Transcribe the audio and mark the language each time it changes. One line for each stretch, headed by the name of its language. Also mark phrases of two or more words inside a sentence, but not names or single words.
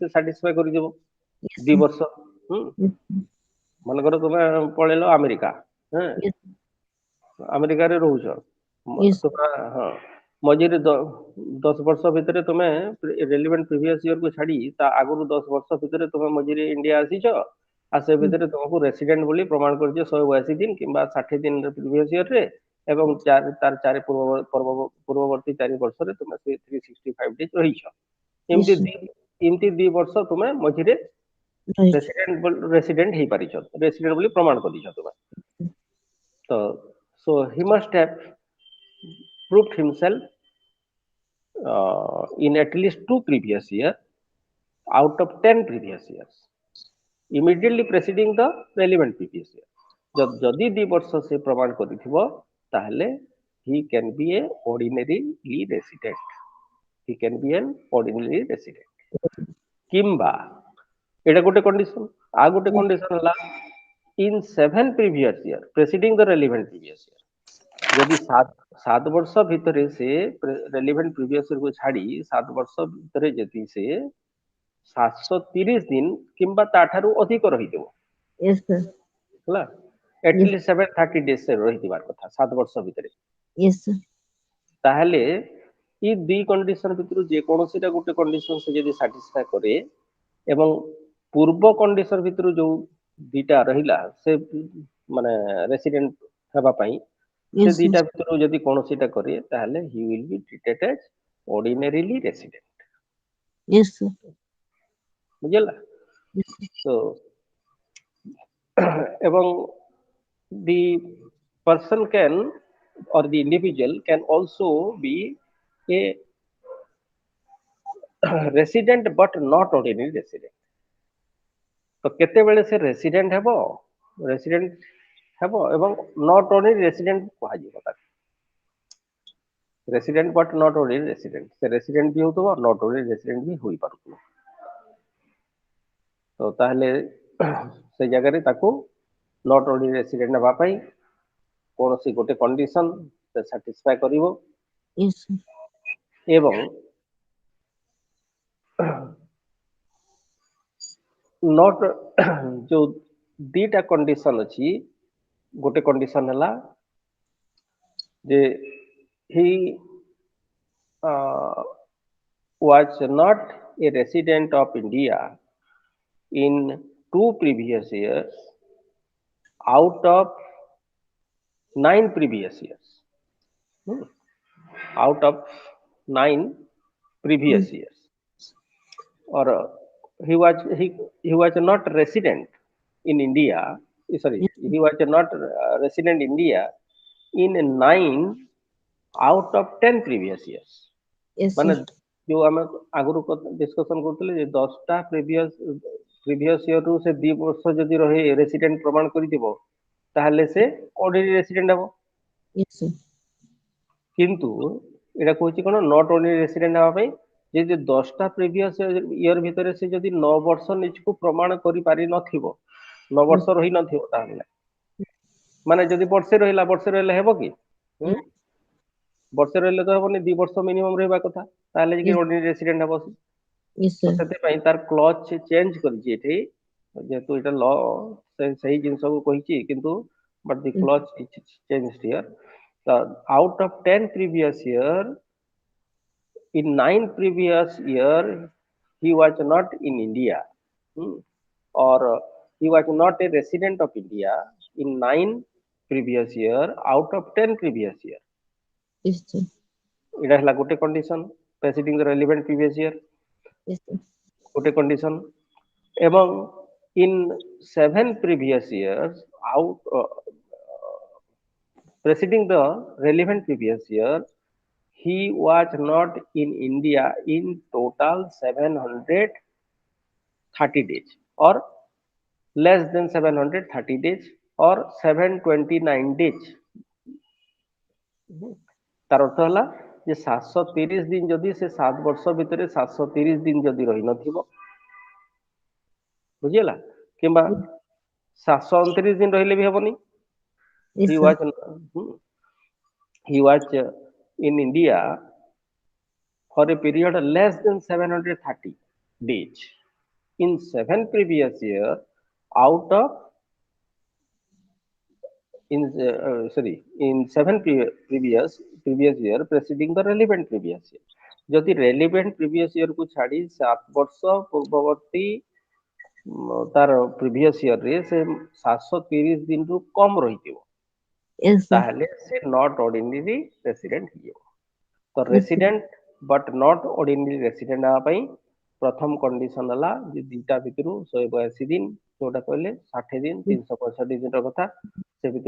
Odia: ସାଟିସ୍ଫାଏ କରିଯିବ 2 ବର୍ଷ ମନେକର ତୁମେ ପଳେଇଲ ଆମେରିକା ଆମେରିକାରେ ରହୁଛ ତୁମେ ହଁ ମଝିରେ 10 ବର୍ଷ ଭିତରେ ତୁମେ
English: relevant previous year
Odia: କୁ ଛାଡି ତା ଆଗରୁ 10 ବର୍ଷ ଭିତରେ ତୁମେ ମଝିରେ ଇଣ୍ଡିଆ ଆସିଛ ଆଉ ସେ ଭିତରେ ତୁମକୁ ରେସିଡେଣ୍ଟ ବୋଲି ପ୍ରମାଣ କରିଛ 182 ଦିନ କିମ୍ବା 60 ଦିନ
English: previous year
Odia: ରେ ଏବଂ ତାର ପୂର୍ବବର୍ତ୍ତୀ 4 ବର୍ଷରେ ତୁମେ ସେ 365 ଡେଜ ରହିଛ।
English: yes,
Odia: ଏମିତି
English: sir.
Odia: ଏମିତି 2 ବର୍ଷ ତୁମେ ମଝିରେ
English: Right.
Odia: ରେସିଡେଣ୍ଟ ହେଇପାରିଛ, ରେସିଡେଣ୍ଟ ବୋଲି ପ୍ରମାଣ କରିଛ ତୁମେ।
English: ତ so he must have proved himself in at least 2 previous years out of 10 previous years immediately preceding the relevant previous year।
Odia: ଯଦି 2 ବର୍ଷ ସେ ପ୍ରମାଣ କରିଥିବ ତାହେଲେ
English: he can be a ordinarily resident, he can be an ordinary resident।
Odia: କିମ୍ବା ଏଇଟା ଗୋଟେ କଣ୍ଡିସନ। ଆଉ ଗୋଟେ
English: Yes, କଣ୍ଡିସନ ହେଲା in 7 previous year preceding the relevant previous year।
Odia: ଯଦି 7 ବର୍ଷ ଭିତରେ ସେ
English: relevant previous year
Odia: କୁ ଛାଡି 7 ବର୍ଷ ଭିତରେ ଯଦି ସେ 730 ଦିନ କିମ୍ବା ତାଠାରୁ ଅଧିକ ରହିଥିବ,
English: yes, sir.
Odia: ହେଲା,
English: Yes, at least 730 days
Odia: ରହିଥିବାର କଥା 7 ବର୍ଷ ଭିତରେ,
English: yes, sir.
Odia: ତାହେଲେ ଏଇ 2 କଣ୍ଡିସନ ଭିତରୁ ଯେକୌଣସିଟା ଗୋଟେ କଣ୍ଡିସନ ସେ ଯଦି ସାଟିସ୍ଫାଏ କରେ ଏବଂ ପୂର୍ବ କଣ୍ଡିସନ ଭିତରୁ ଯୋଉ 2ଟା ରହିଲା ସେ ମାନେ ରେସିଡେଣ୍ଟ ହେବା ପାଇଁ, ସେ
English: Yes, sir.
Odia: 2ଟା ଭିତରୁ ଯଦି କୌଣସିଟା କରେ ତାହେଲେ
English: he will be treated as ordinarily resident। Yes, sir.
Odia: ବୁଝିଲା?
English: Yes, sir. ତ এবং the person can or the individual can also be a resident but not ordinary resident।
Odia: ତ କେତେବେଳେ ସେ ରେସିଡେଣ୍ଟ ହେବ ଏବଂ
English: not ordinary resident
Odia: କୁହାଯିବ ତାକୁ।
English: resident but not ordinary resident,
Odia: ସେ ରେସିଡେଣ୍ଟ ବି ହଉଥିବ
English: not ordinary resident
Odia: ବି ହୋଇପାରୁଥିବ। ତ ତାହେଲେ ସେ ଜାଗାରେ ତାକୁ
English: not ordinary resident
Odia: ହେବା ପାଇଁ କୌଣସି ଗୋଟେ କଣ୍ଡିସନ ସେ ସାଟିସ୍ଫାଏ କରିବ
English: Yes, sir.
Odia: ଏବଂ ନଟ୍ ଯୋଉ 2ଟା କଣ୍ଡିସନ ଅଛି, ଗୋଟେ କଣ୍ଡିସନ ହେଲା ଯେ
English: he was not a resident of India in 2 previous years out of 9 previous years। Out of 9 previous Yes, years, or he was not resident in India, sorry, yes, he was not resident in India in 9 out of 10 previous years। yes,
Odia: ମାନେ
English: sir.
Odia: ଯୋଉ ଆମେ ଆଗରୁ ଡିସ୍କସନ କରୁଥିଲେ ଯେ 10ଟା
English: previous year
Odia: ରୁ ସେ 2 ବର୍ଷ ଯଦି ରହି ରେସିଡେଣ୍ଟ ପ୍ରମାଣ କରିଥିବ ତାହେଲେ ସେ
English: ordinary resident
Odia: ହେବ।
English: Yes, sir.
Odia: କିନ୍ତୁ ଏଇଟା କହୁଛି କଣ
English: not ordinary resident
Odia: ହେବା ପାଇଁ, ଯଦି 10ଟା
English: previous year
Odia: ଭିତରେ ସେ ଯଦି 9 ବର୍ଷ ନିଜକୁ ପ୍ରମାଣ କରିପାରି ନଥିବ, 9 ବର୍ଷ
English: Yes,
Odia: ରହି ନଥିବ, ତାହେଲେ ମାନେ ଯଦି ବର୍ଷେ ରହିଲେ ହେବ କି?
English: no.
Odia: ବର୍ଷେ ରହିଲେ ତ ହବନି, 2 ବର୍ଷ ମିନିମମ୍ ରହିବା କଥା, ତାହେଲେ ଯାଇକି
English: Yes, ordinary resident
Odia: ହେବ ସେ।
English: yes,
Odia: ତ
English: sir.
Odia: ସେଥିପାଇଁ ତାର
English: clause change
Odia: କରିଛି ଏଠି, ଯେହେତୁ ଏଇଟା ଲ ସେଇ ଜିନିଷକୁ କହିଛି, କିନ୍ତୁ
English: but the Yes, clause change here. ତ out of 10 previous year, in 9 previous year he was not in India, or he was not a resident of India in 9 previous year out of 10 previous year। yes, sir.
Odia: ଏଇଟା ହେଲା ଗୋଟେ
English: condition preceding the relevant previous year, Yes, sir.
Odia: ଗୋଟେ କଣ୍ଡିସନ।
English: ଏବଂ in 7 previous years out preceding the relevant previous year, he was not in India in total 730 days, or less than 730 days, or 729 days।
Odia: ତାର ଅର୍ଥ ହେଲା ଯେ 730 ଦିନ ଯଦି ସେ 7 ବର୍ଷ ଭିତରେ 730 ଦିନ ଯଦି ରହିନଥିବ, ବୁଝିହେଲା, କିମ୍ବା
English: Yes,
Odia: 729 ଦିନ ରହିଲେ ବି ହବନି।
English: yes, he sir. was he was in India for a period less than 730 days in 7 previous year out of in 7 previous year preceding the relevant previous year।
Odia: ଯଦି
English: relevant previous year
Odia: କୁ ଛାଡି 7 ବର୍ଷ ପୂର୍ବବର୍ତ୍ତୀ ତାର
English: previous year
Odia: ରେ ସେ 730 ଦିନରୁ କମ ରହିଥିବ,
English: Yes, sir.
Odia: ତାହେଲେ ସେ
English: not ordinary resident
Odia: ହେଇଯିବ। ତ
English: Yes, sir. resident but not ordinary resident
Odia: ହେବା ପାଇଁ ପ୍ରଥମ କଣ୍ଡିସନ ହେଲା ଯେ ଦିଟା ଭିତରୁ 182 ଦିନ ଯୋଉଟା କହିଲେ 60 ଦିନ 365 ଦିନର କଥା, ସେ ଭିତରୁ